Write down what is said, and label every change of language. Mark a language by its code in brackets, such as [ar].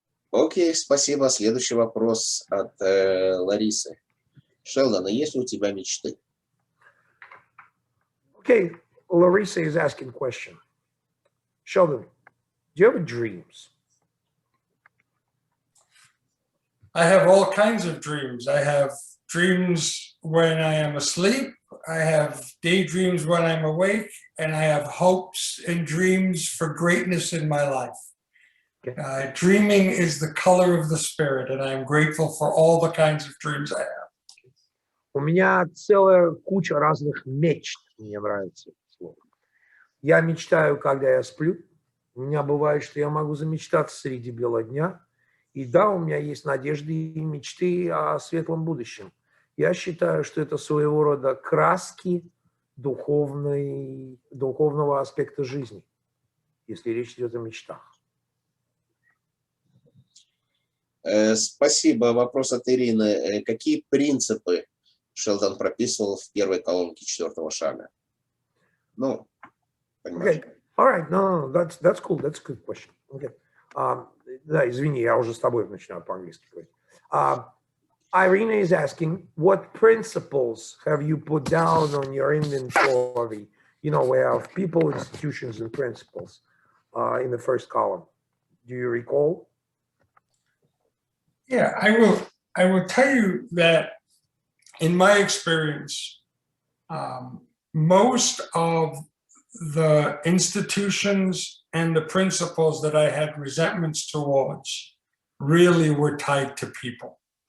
[ru] Окей, спасибо. Следующий вопрос от Ларисы. Шелдон, а есть ли у тебя мечты? [en] Okay, Larissa is asking a question. Sheldon, do you have dreams? I have all kinds of dreams. I have dreams when I am asleep. I have daydreams when I'm awake, and I have hopes and dreams for greatness in my life. Dreaming is the color of the spirit, and I am grateful for all the kinds of dreams I have. [ru] У меня целая куча разных мечт, мне нравится это слово. Я мечтаю, когда я сплю. У меня бывает, что я могу замечтаться среди бела дня. И да, у меня есть надежды и мечты о светлом будущем. Я считаю, что это своего рода краски духовного аспекта жизни, если речь идет о мечтах. Спасибо. Вопрос от Ирины. Какие принципы Шелдон прописывал в первой колонке 4-го шага? Ну, понимаешь. [en] Okay. All right. No, that's cool. That's a good question. Okay. [ru] Да, извини, я уже с тобой начинаю по-английски говорить. [en] Irina is asking, what principles have you put down on your inventory? You know, we have people, institutions, and principles in the first column. Do you recall? Yeah, I will tell you that in my experience, most of the institutions and the principles that I had resentments towards really were tied to people.